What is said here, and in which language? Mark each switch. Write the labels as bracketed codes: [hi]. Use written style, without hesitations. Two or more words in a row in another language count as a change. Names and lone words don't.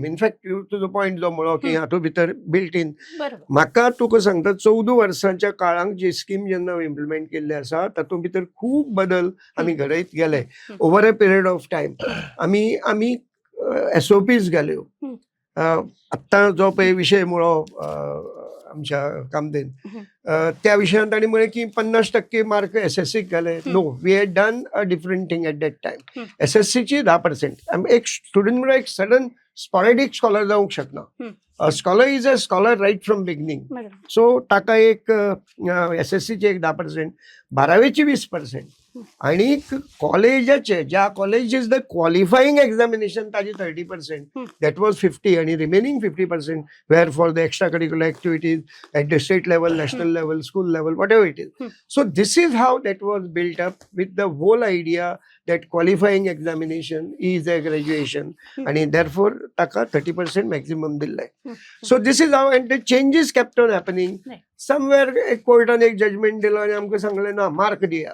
[en] in fact to the point [kok] जो म्हणलो की हातूंत भितर [en] built in, [kok] म्हाका तुका सांगता 14 वर्सांच्या काळांत जी स्कीम जेन्ना इम्प्लिमेंट केल्ली आसा तातूंत भितर खूब बदल आमी घडयत गेले [en] over a period of time. [kok] आमी SOPs घाल्यो. आत्तां जो पळय विशय म्हणलो आमच्या कामदेन, त्या विशयान तांणी म्हळें की 50% मार्क SSCक घाले. [en] No, we had done a different thing at that time. [kok] SSCची 10%. एक स्टुडंट म्हणून एक [en] sudden sporadic scholar [kok] जावंक शकना. [en] Scholar is a scholar right from beginning. [kok] सो ताका एक SSCचे एक 10%, 12वेची 20%, आणि कॉलेजाचे ज्या [en] college is the qualifying examination ताजी 30%, that was 50, आणि remaining 50% were for the extra curricular activities at the state level, national level, school level, Whatever it is. so this is how that was built up with the whole idea that qualifying examination is a graduation, and therefore [kok] taka 30% maximum dillai. [en] So this is how, and the changes kept on happening. Somewhere a court an judgment dilo and [kok] आमकां सांगलें ना मार्क दिया.